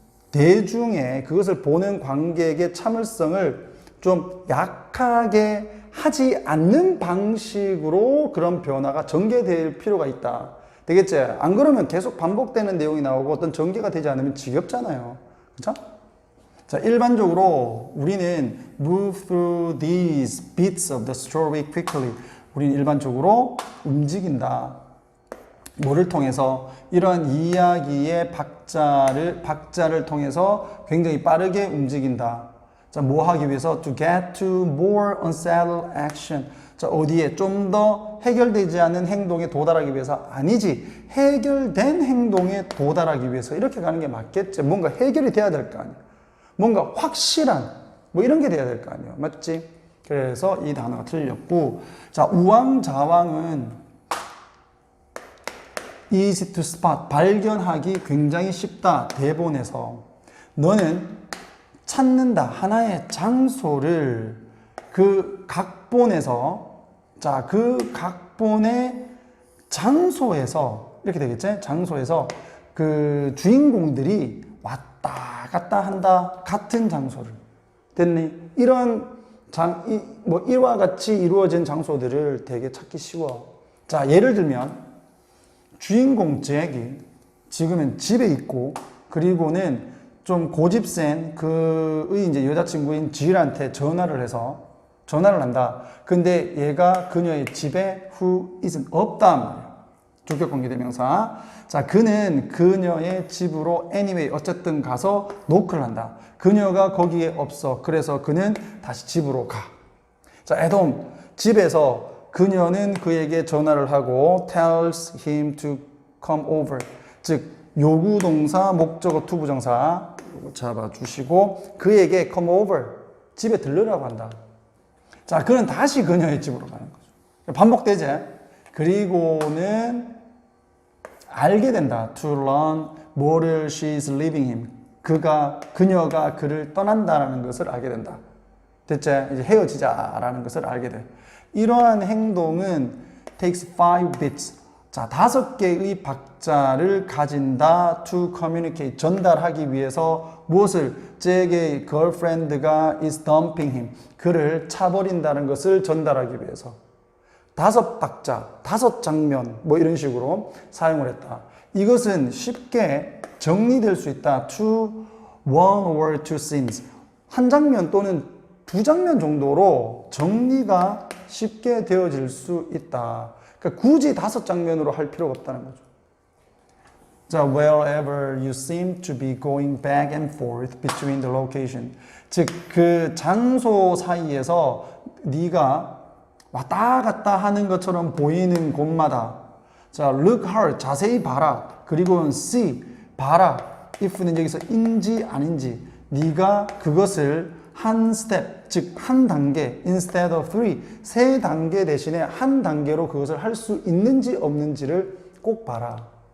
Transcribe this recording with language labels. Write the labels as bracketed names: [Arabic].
[Korean] 대중의 그것을 보는 관객의 참을성을 좀 약하게 하지 않는 방식으로 그런 변화가 전개될 필요가 있다. 되겠지? 안 그러면 계속 반복되는 내용이 나오고 어떤 전개가 되지 않으면 지겹잖아요. 그쵸? [English] 자, [Korean] 일반적으로 우리는 [English] move through these bits of the story quickly. [Korean] 우리는 일반적으로 움직인다. 뭐를 통해서? 이런 이야기의 박자를 통해서 굉장히 빠르게 움직인다. 자, 뭐 하기 위해서? [English] To get to more unsettled action. [Korean] 자, 어디에? 좀 더 해결되지 않은 행동에 도달하기 위해서? 아니지. 해결된 행동에 도달하기 위해서. 이렇게 가는 게 맞겠지. 뭔가 해결이 돼야 될 거 아니야. 뭔가 확실한, 뭐 이런 게 돼야 될 거 아니야. 맞지? 그래서 이 단어가 틀렸고. [English] 자, [Korean] 우왕좌왕은 [English] easy to spot. [Korean] 발견하기 굉장히 쉽다. 대본에서. 너는 찾는다. 하나의 장소를 그 각본에서, 자, 그 각본의 장소에서, 이렇게 되겠지? 장소에서 그 주인공들이 왔다 갔다 한다. 같은 장소를. 됐니? 이런 뭐 이와 같이 이루어진 장소들을 되게 찾기 쉬워. 자, 예를 들면 주인공 잭이 지금은 집에 있고 그리고는 좀 고집센 그의 이제 여자친구인 질한테 전화를 한다. 근데 얘가 그녀의 집에 [English] who isn't [Korean] 없단 말이야. 주격관계대명사. 자, 그는 그녀의 집으로 anyway 어쨌든 가서 노크를 한다. 그녀가 거기에 없어. 그래서 그는 다시 집으로 가. 자, [English] at home [Korean] 집에서 그녀는 그에게 전화를 하고 [English] tells him to come over. [Korean] 즉 요구동사, 목적어, 투부정사 잡아주시고 그에게 [English] come over, [Korean] 집에 들르라고 한다. 자, 그는 다시 그녀의 집으로 가는 거죠. 반복되지? 그리고는 알게 된다. [English] to learn [Korean] 뭐를 [English] she's leaving him. [Korean] 그녀가 그를 떠난다라는 것을 알게 된다. 됐지? 이제 헤어지자라는 것을 알게 돼. 이러한 행동은 [English] takes 5 bits. [Korean] 자, 5개의 박자를 가진다. [English] to communicate. [Korean] 전달하기 위해서 무엇을? [English] 잭의 girlfriend가 is dumping him. [Korean] 그를 차버린다는 것을 전달하기 위해서. 5박자, 5장면, 뭐 이런 식으로 사용을 했다. 이것은 쉽게 정리될 수 있다. [English] to one or two scenes. [Korean] 한 장면 또는 두 장면 정도로 정리가 쉽게 되어질 수 있다. 그러니까 굳이 5장면으로 할 필요가 없다는 거죠. [English] 자, wherever you seem to be going back and forth between the location. [Korean] 즉, 그 장소 사이에서 네가 왔다 갔다 하는 것처럼 보이는 곳마다 자, [English] look hard, [Korean] 자세히 봐라. 그리고는 see, 봐라. if는 여기서 인지 아닌지 네가 그것을 한 스텝, 즉 한 단계 [English] instead of three, [Korean] 3단계 대신에 한 단계로 그것을 할 수 있는지 없는지를 꼭 봐라.